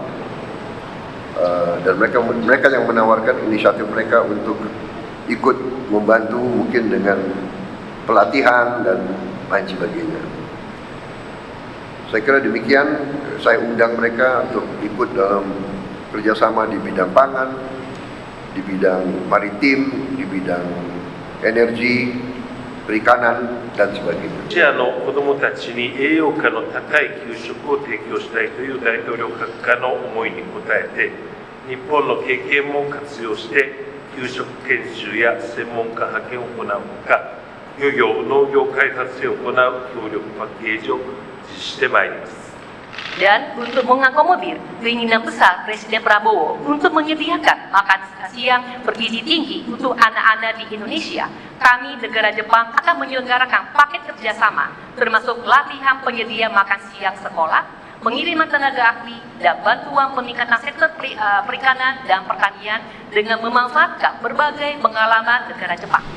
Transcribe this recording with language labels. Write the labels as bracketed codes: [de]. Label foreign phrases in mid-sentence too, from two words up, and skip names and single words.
[id] Dan mereka yang menawarkan inisiatif mereka untuk ikut membantu mungkin dengan pelatihan dan lain sebagainya. Saya kira demikian, saya undang mereka untuk ikut dalam kerjasama di bidang pangan, di bidang maritim, di bidang energi, perikanan, dan sebagainya. [ja] ロシアの子どもたちに栄養価の高い給食を提供したいという大統領閣下の思いに応えて、日本の経験も活用して給食研修や専門家派遣を行うほか、漁業・農業開発へ行う協力パッケージを実施してまいります。 [id] Dan untuk mengakomodir keinginan besar Presiden Prabowo untuk menyediakan makan siang bergizi tinggi untuk anak-anak di Indonesia, kami negara Jepang akan menyelenggarakan paket kerjasama termasuk latihan penyedia makan siang sekolah, pengiriman tenaga ahli, dan bantuan peningkatan sektor perikanan dan pertanian dengan memanfaatkan berbagai pengalaman negara Jepang.